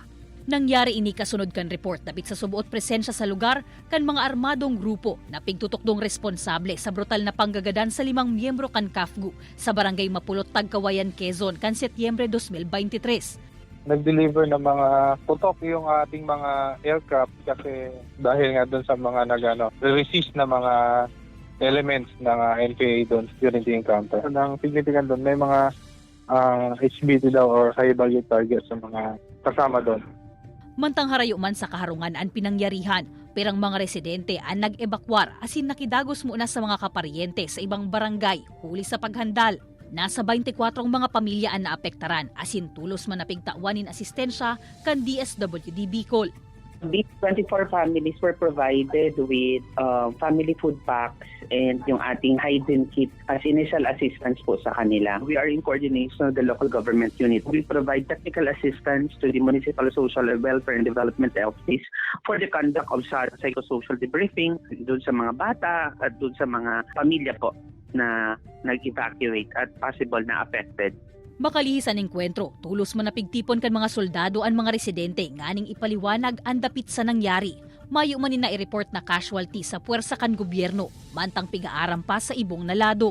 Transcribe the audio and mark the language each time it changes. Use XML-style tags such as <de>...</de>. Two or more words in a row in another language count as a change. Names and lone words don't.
<bik>Nangyari ini kasunod kan report dapit sa subuot presensya sa lugar kan mga armadong grupo na pigtutukdong responsable sa brutal na panggagadan sa 5 miyembro kan KAFGU sa Barangay Mapulot, Tagkawayan, Quezon kan Setyembre 2023.</bik> <tl>Nag-deliver ng mga putok yung ating mga aircraft kasi dahil nga doon sa mga resist na mga elements ng NPA doon</tl> <en>during the encounter.</en> <tl>Ang significant doon, may mga HBT daw or</tl> <en>high value targets</en> <tl>sa mga kasama doon.</tl> <bik>Mantang harayo man sa kaharungan ang pinangyarihan, perang mga residente ang nag-ebakwar asin nakidagos muna sa mga kaparyente sa ibang barangay huli sa paghandal. Nasa 24 mga pamilya ang naapektaran asin tulos man napigtawanin asistensya kan DSWD Bicol.</bik> <en>These 24 families were provided with family food packs and</en> <tl>yung ating</tl> <en>hygiene kit as initial assistance</en> <tl>po sa kanila.</tl> <en>We are in coordination with the local government unit. We provide technical assistance to the Municipal Social Welfare and Development Office for the conduct of psychosocial debriefing</en> <tl>doon sa mga bata at doon sa mga pamilya po na nag-evacuate at possible na affected.</tl> <bik>Makalihis ang engkwentro, tulos man napigtipon kan mga soldado ang mga residente nganing ipaliwanag ang dapit sa nangyari. Mayo man na i-report na casualty sa puwersa kan gobyerno, mantang pigaaram pa sa ibong nalado.</bik>